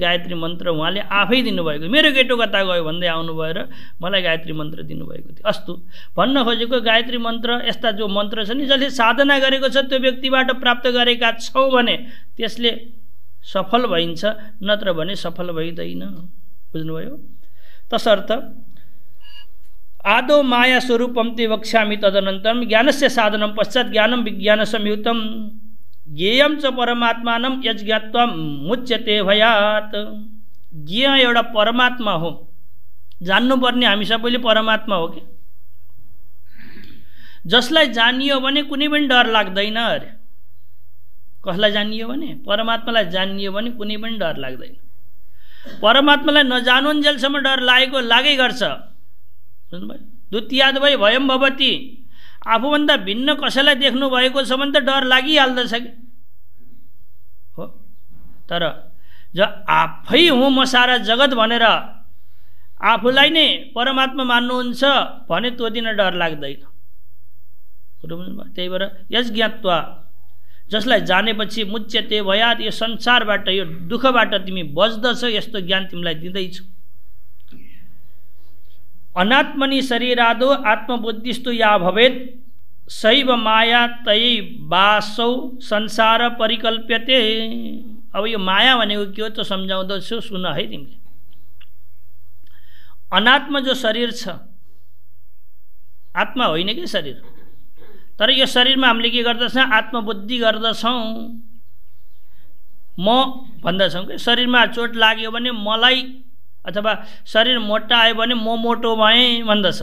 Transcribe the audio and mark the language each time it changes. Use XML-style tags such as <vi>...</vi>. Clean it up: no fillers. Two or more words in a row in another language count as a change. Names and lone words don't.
<ne>गायत्री मन्त्र उहाँले आफै दिनुभएको। मेरो केटो कता गयो भन्दै आउनुभयो र मलाई गायत्री मन्त्र दिनुभएको थियो। अस्तु, भन्न खोजेको गायत्री मन्त्र यस्ता जो मन्त्र छ नि, जसले साधना गरेको छ, त्यो व्यक्तिबाट प्राप्त गरेका छौँ भने त्यसले सफल भइन्छ, नत्र भने सफल भइँदैन। बुझ्नुभयो?</ne> <sa>तसर्थ आदौ माया स्वरूपम ते वक्ष्यामि तदनन्तरम ज्ञानस्य साधनं पश्चात ज्ञानं विज्ञान संयुक्तं ज्ञेयं च परमात्मानं यज्ञात्वा मुच्यते भयात्।</sa> <ne>ज्ञेय एउटा परमात्मा हो, जान्नुपर्ने हामी सबैले परमात्मा हो कि, जसलाई जानियो भने कुनै पनि डर लाग्दैन अरे। कसलाई जानियो भने? परमात्मालाई जानियो भने कुनै पनि डर लाग्दैन। परमात्मालाई नजानुन्जेलसम्म डर लागेको लागै गर्छ। बुझ्नुभयो?</ne> <sa>द्वितीयाद्वै भयं भवति,</sa> <ne>आफूभन्दा भिन्न कसैलाई देख्नु भएको छ भने त डर लागिहाल्दछ कि हो। तर जो आफै हुँ म सारा जगत भनेर आफूलाई नै परमात्मा मान्नुहुन्छ भने त्यो दिन डर लाग्दैन। त्यही भएर</ne> <sa>यस ज्ञात्वा</sa> <ne>जसलाई जानेपछि</ne> <sa>मुच्यते भयात्,</sa> <ne>यो संसारबाट यो दुःखबाट तिमी बच्दछ, यस्तो ज्ञान तिमीलाई दिँदैछु।</ne> <sa>अनात्मनि शरीरादो आत्मबुद्धिस्तु या भवेत् सैव माया तयै वासौ संसार परिकल्प्यते।</sa> <ne>अब यो माया भनेको के हो त सम्झाउँदछु, सुन है तिमीले। अनात्म जो शरीर छ, आत्मा होइन कि शरीर, तर यो शरीरमा हामीले के गर्दछौँ, आत्मबुद्धि गर्दछौँ। म भन्दछौँ कि शरीरमा चोट लाग्यो भने मलाई, अथवा शरीर मोटायो भने म मोटो भएँ भन्दछ।</ne>